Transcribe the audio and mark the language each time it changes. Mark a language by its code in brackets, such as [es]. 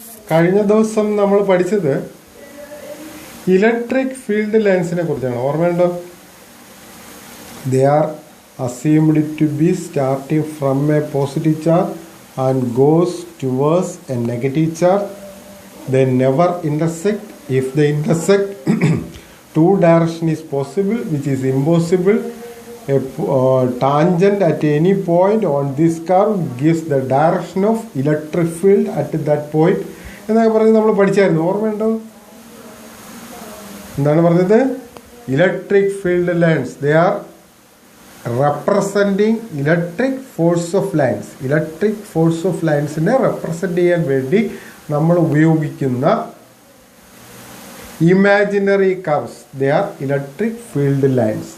[ml] കഴിഞ്ഞ ദിവസം നമ്മൾ പഠിച്ചത് ഇലക്ട്രിക് ഫീൽഡ് ലൈൻസിനെ കുറിച്ചാണ്. ഓർമ്മയുണ്ടോ? [en] They are assumed to be starting from a positive charge and goes towards a negative charge. They never intersect. If they intersect, two direction is possible, which is impossible. A tangent at any point on this curve gives the direction of electric field at that point. [ml] എന്നൊക്കെ പറഞ്ഞ് നമ്മൾ പഠിച്ചായിരുന്നു. ഓർമ്മയുണ്ടോ? എന്താണ് പറഞ്ഞത്? [en] Electric field lines, they are representing electric force of lines. [ml] Electric force of ലൈൻസിനെ represent ചെയ്യാൻ വേണ്ടി നമ്മൾ ഉപയോഗിക്കുന്ന imaginary curves, [en] They are electric field lines.